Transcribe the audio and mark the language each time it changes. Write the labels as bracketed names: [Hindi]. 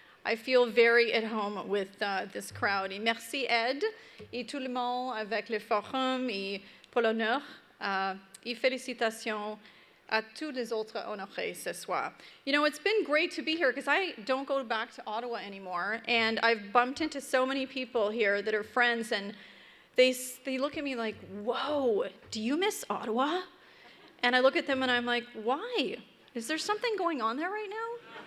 [English] I feel very at home with this crowd. [French] Et merci, Ed, et tout le monde avec le forum, et pour l'honneur, et félicitations à tous les autres honorés ce soir. [English] You know, it's been great to be here because I don't go back to Ottawa anymore, and I've bumped into so many people here that are friends, and they look at me like, whoa, do you miss Ottawa? And I look at them and I'm like, why? Is there something going on there right now?